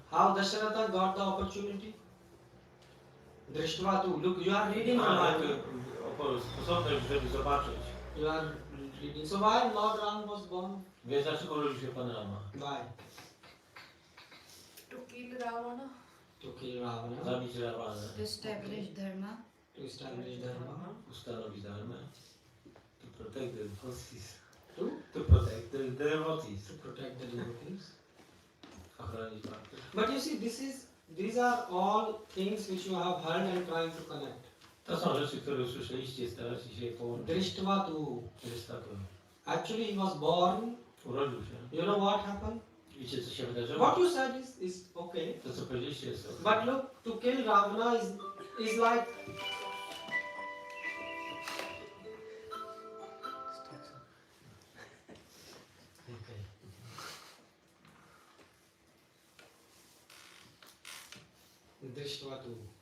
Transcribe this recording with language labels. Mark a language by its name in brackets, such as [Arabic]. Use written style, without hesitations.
[English] How Dasharatha got the opportunity? Drishtva too. Look, you are reading Ramayana. [Polish] Sposobność, żeby zobaczyć. [English] You are reading. So why Lord Ram was born? [Polish] Więc dlaczego urodził się Pan Rama? [English] Why? To kill Ravana. To kill Ravana. [Polish] Zabić Rawanę, [English] To establish dharma. To establish dharma. [Polish] ustanowić dharmę. [English] To protect the devotees. To? To protect the devotees. To protect the devotees. [Polish] Ochronić bhakty. [English] But you see, these are all things which you have heard and trying to connect. [Polish] To są rzeczy, które usłyszeliście, staracie się je połączyć. [English] Drishtva too. [Polish] Jest tak. [English] Actually, he was born. [Polish] Urodził się. [English] You know what happened? [Polish] Wiecie, co się wydarzyło? [English] What you said is okay. [Polish] To, co powiedzieliście, jest ok. [English] But look, to kill Ravana is like Drishtva too.